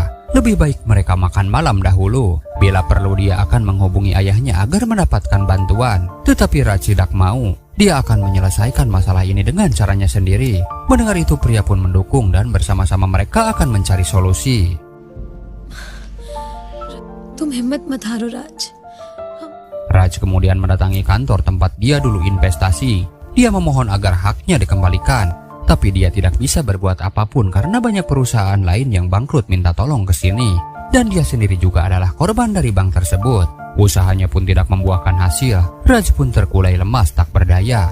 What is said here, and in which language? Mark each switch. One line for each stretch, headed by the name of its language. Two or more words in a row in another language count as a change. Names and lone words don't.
Indonesian: Lebih baik mereka makan malam dahulu. Bila perlu dia akan menghubungi ayahnya agar mendapatkan bantuan. Tetapi Raj tidak mau. Dia akan menyelesaikan masalah ini dengan caranya sendiri. Mendengar itu pria pun mendukung dan bersama-sama mereka akan mencari solusi.
Hindi: तुम हिम्मत मत हारो राज.
Indonesian: Raj kemudian mendatangi kantor tempat dia dulu investasi. Dia memohon agar haknya dikembalikan. Tapi dia tidak bisa berbuat apapun karena banyak perusahaan lain yang bangkrut minta tolong ke sini. Dan dia sendiri juga adalah korban dari bank tersebut. Usahanya pun tidak membuahkan hasil. Raj pun terkulai lemas tak berdaya.